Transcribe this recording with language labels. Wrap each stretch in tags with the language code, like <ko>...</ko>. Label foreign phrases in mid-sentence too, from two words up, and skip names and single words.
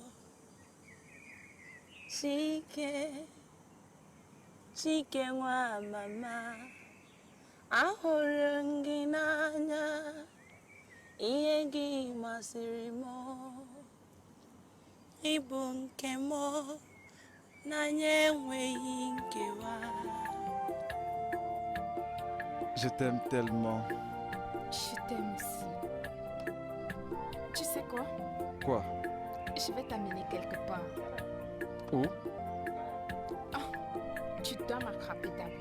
<ig>Chike nwa mama, ahụrụ m gị n'anya, ihe gị masịrị m, ịbụ nke m, n'anya enweghị nkewa.</ig> <fr>Je t'aime tellement. Je t'aime aussi. Tu sais quoi? Quoi? Je vais t'amener quelque part. Où? Ah, tu dois m'attraper d'abord.</fr>